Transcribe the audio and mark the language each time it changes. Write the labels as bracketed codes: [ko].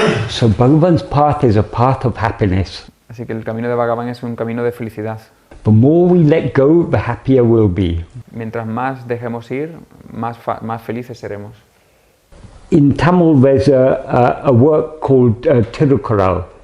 [en] So Bhagavan's path is a path of happiness. [es] Así que el camino de Bhagavan es un camino de felicidad. [en] The more we let go, the happier we'll be. [es] Mientras más dejemos ir, más felices seremos. [en] In Tamil, there's a work called Tirukkural.